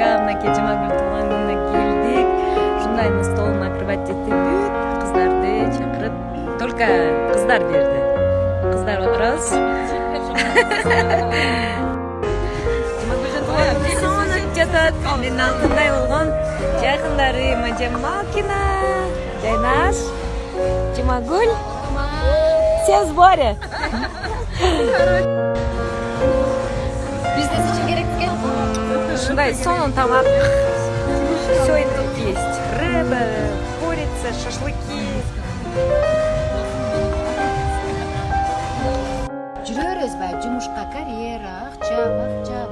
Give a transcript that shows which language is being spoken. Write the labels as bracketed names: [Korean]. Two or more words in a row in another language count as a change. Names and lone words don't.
[Kyrgyz] Мынакей Жумагүл туулган күнүнө келдик. Ушундай [Russian] стол накрывать [Kyrgyz] этип кыздарды чакырып, только кыздар берди. Кыздар отурабыз. Жумагүлдүн туулган күнү сонун жатат. Менин алтындай болгон жакындары Айжамалкина, Жайнаш, Жумагүл. [Russian] Все в сборе. [Kyrgyz] Ушундай сонун тамак. [Russian] Все тут есть. Рыба, курица, шашлыки. [Kyrgyz] Жүрөрүз баягы жумушка, карьера, акча,